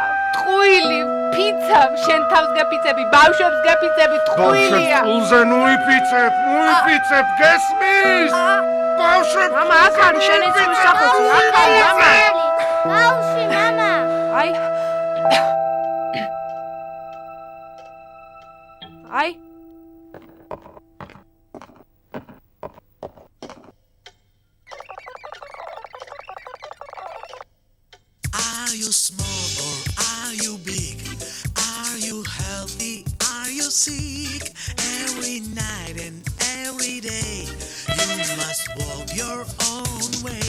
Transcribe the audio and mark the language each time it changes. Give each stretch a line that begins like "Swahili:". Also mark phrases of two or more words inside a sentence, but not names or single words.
Georgian: ტყუილი, ფიცავ, შენ თავს გაფიცები, ბავშვებს გაფიცები, ტყუილია. ბავშვებს ნუ იფიცებ, გესმის? ბავშვებს მამა, აქ არის შენი ცხვირსახოცი, აქ არის მამა. ბავშვი, მამა. აი. აი.
English: Are you small or are you big? Are you healthy? Are you sick? Every night and every day, you must walk your own way.